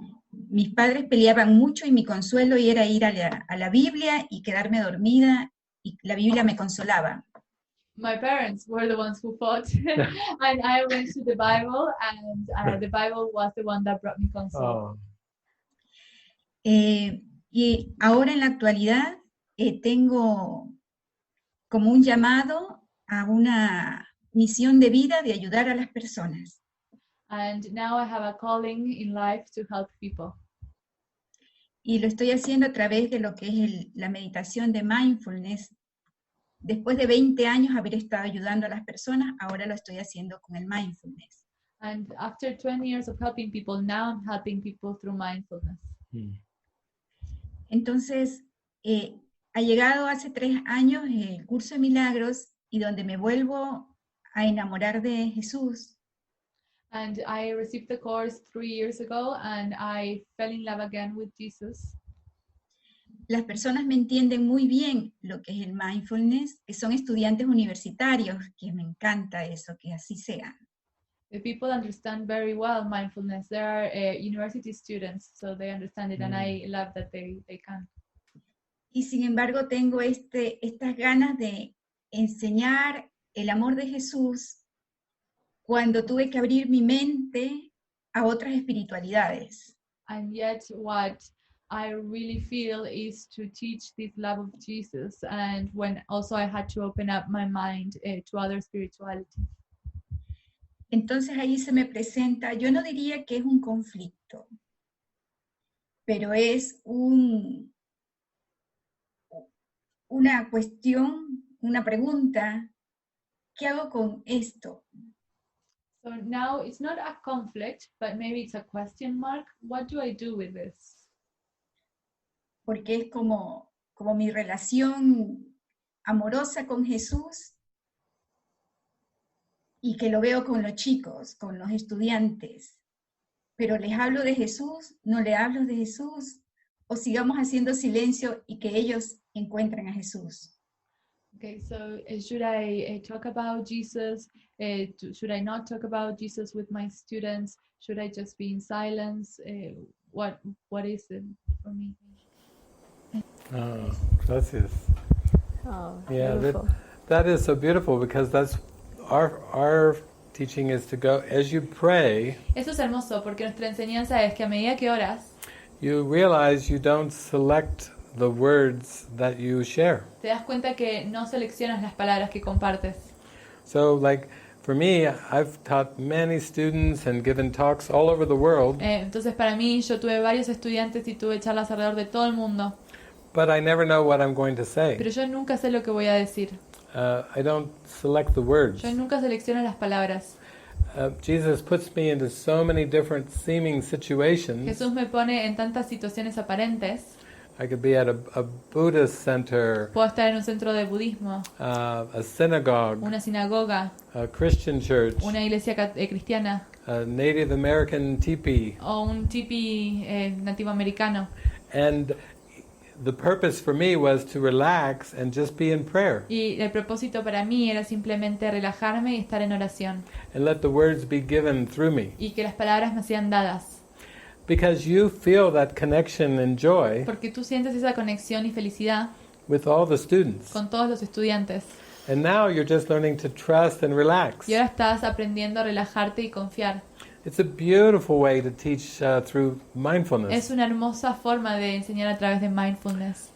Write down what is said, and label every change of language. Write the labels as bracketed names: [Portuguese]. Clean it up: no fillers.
[Spanish] Mis padres peleaban mucho y mi consuelo era ir a la Biblia y quedarme dormida y la Biblia me consolaba. [English] My parents were the ones who fought, and I went to the Bible, and the Bible was the one that brought me console. Oh. [Spanish] Y ahora en la actualidad tengo como un llamado a una misión de vida de ayudar a las personas. [English] And now I have a calling in life to help people. [Spanish] Y lo estoy haciendo a través de lo que es la meditación de mindfulness. Después de 20 años haber estado ayudando a las personas, ahora lo estoy haciendo con el mindfulness. [English] And after 20 years of helping people, now I'm helping people through mindfulness. [Spanish] Entonces, ha llegado hace 3 años el curso de milagros y donde me vuelvo a enamorar de Jesús. [English] And I received the course 3 years ago, and I fell in love again with Jesus. [Spanish] Las personas me entienden muy bien lo que es el mindfulness, que son estudiantes universitarios, que me encanta eso, que así sea. [English] The people understand very well mindfulness. There are university students, so they understand it, and I love that they can. [Spanish] Y sin embargo tengo estas ganas de enseñar el amor de Jesús cuando tuve que abrir mi mente a otras espiritualidades. [English] And yet what I really feel is to teach this love of Jesus, and when also I had to open up my mind to other spirituality. [Spanish] Entonces ahí se me presenta, yo no diría que es un conflicto, pero es una cuestión, una pregunta, ¿qué hago con esto? [English] So now it's not a conflict, but maybe it's a question mark. What do I do with this? [Spanish] Porque es como como mi relación amorosa con Jesús y que lo veo con los chicos, con los estudiantes. Pero les hablo de Jesús, no les hablo de Jesús, o sigamos haciendo silencio y que ellos encuentren a Jesús. [English] Okay, so should I talk about Jesus? Should I not talk about Jesus with my students? Should I just be in silence? What is it for me? [Spanish] Oh, gracias. Oh, [English] Yeah, beautiful. that is so beautiful because that's our teaching is to go as you pray. [Spanish] Eso es hermoso porque nuestra enseñanza es que a medida que oras, [English] You realize you don't select the words that you share. [Spanish] te das cuenta que no seleccionas las palabras que compartes. [English] So, like for me, I've taught many students and given talks all over the world. [Spanish] Entonces para mí, yo tuve varios estudiantes y tuve charlas alrededor de todo el mundo, [English] But I never know what I'm going to say. [Spanish] pero yo nunca sé lo que voy a decir. [English] I don't select the words. [Spanish] Yo nunca selecciono las palabras. [English] Jesus puts me into so many different seeming situations. [Spanish] Jesús me pone en tantas situaciones aparentes. [English] I could be at a Buddhist center, [Spanish] Puedo estar en un centro de budismo, [English] a synagogue, [Spanish] una sinagoga, [English] a Christian church, [Spanish] una iglesia cristiana [English] a Native American teepee. [Spanish] o un tipi nativo americano. [English] And the purpose for me was to relax and just be in prayer [Spanish] Y el propósito para mí era simplemente relajarme y estar en oración. [English] and let the words be given through me. [Spanish] Y que las palabras me sean dadas. [English] Because you feel that connection and joy [Spanish] Porque tú sientes esa conexión y felicidad [English] with all the students. [Spanish] con todos los estudiantes. [English] And now you're just learning to trust and relax. [Spanish] Y ahora estás aprendiendo a relajarte y confiar. [English] It's a beautiful way to teach through [Spanish] Es mindfulness. una hermosa forma de enseñar a través de mindfulness.